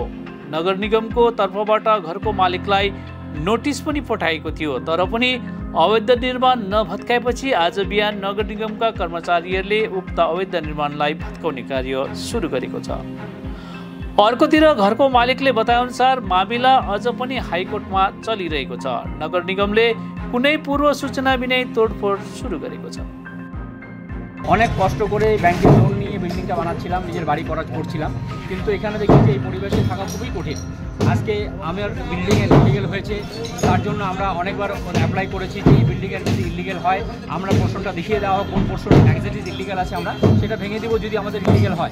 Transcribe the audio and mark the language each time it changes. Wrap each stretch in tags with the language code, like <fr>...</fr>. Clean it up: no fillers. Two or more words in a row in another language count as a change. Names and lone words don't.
<ne>नगर निगमको तर्फबाट घरको मालिकलाई नोटिस पनि पठाएको थियो, तर पनि अवैध निर्माण नभत्काएपछि आज बिहान नगर निगमका कर्मचारीहरूले उक्त अवैध निर्माणलाई भत्काउने कार्य सुरु गरेको छ। अर्कोतिर घरको मालिकले बताएअनुसार मामिला अझ पनि हाइकोर्टमा चलिरहेको छ। नगर निगमले कुनै पूर्व सूचना बिनै तोडफोड सुरु गरेको छ।</ne> <bn>অনেক কষ্ট করে ব্যাংকের লোন নিয়ে বিল্ডিংটা বানাচ্ছিলাম, নিজের বাড়ি করছিলাম, কিন্তু এখানে দেখি যে এই পরিবেশে থাকা খুবই কঠিন। আজকে আমার বিল্ডিংয়ে ইলিগেল হয়েছে, তার জন্য আমরা অনেকবার অ্যাপ্লাই করেছি যে এই বিল্ডিংয়ের যদি ইলিগেল হয় আমরা পোর্শনটা দেখিয়ে দেওয়া হোক, কোন পোর্শন</bn> <en>exactly illegal</en> <bn>আছে আমরা সেটা ভেঙে দেবো যদি আমাদের ইলিগেল হয়।</bn>